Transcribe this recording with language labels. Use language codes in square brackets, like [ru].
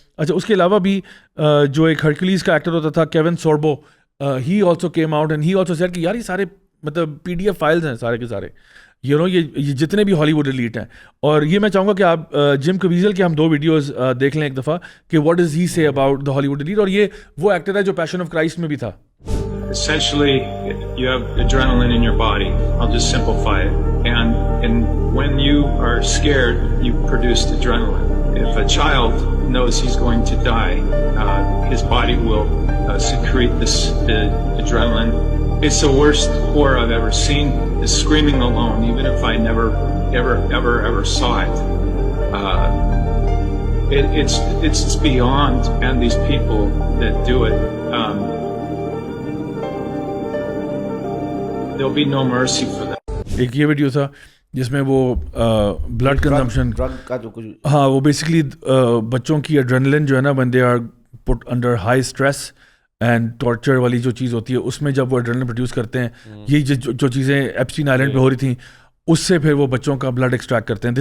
[ur] اچھا اس کے علاوہ بھی جو ایک ہرکولیز کا ایکٹر ہوتا تھا کیون سوربو, [en] he also came out and he also said [ur] کہ یار یہ سارے مطلب PDF فائلز ہیں سارے کے سارے, یہ جتنے بھی ہالی ووڈ ایلیٹ ہیں. اور یہ میں چاہوں گا کہ آپ جم کویزل کے ہم 2 ویڈیوز دیکھ لیں ایک دفعہ کہ [en] What does he say about the Hollywood elite. [ur] اور یہ وہ ایکٹر ہے جو پیشن آف کرائسٹ میں بھی تھا. [en] Essentially, you have adrenaline in your body. I'll just simplify it. And when you are scared, you produce adrenaline. If a child knows he's going to die, his body will secrete this adrenaline. It's the worst horror I've ever seen, is screaming alone, even if I never, ever saw it. It's beyond, and these people that do it, there'll be no mercy for them. [ur] ایک یہ video تھا جس میں وہ blood consumption, ہاں وہ basically بچوں کی ایڈرینلن جو ہے نا [en] when they are put under high stress [ur] and torture والی جو چیز ہوتی ہے اس میں جب وہ ایڈرینلن پروڈیوس کرتے ہیں, یہ جو چیزیں ایپسٹین آئلینڈ پہ ہو رہی تھیں اس سے پھر وہ بچوں کا بلڈ ایکسٹریکٹ کرتے ہیں.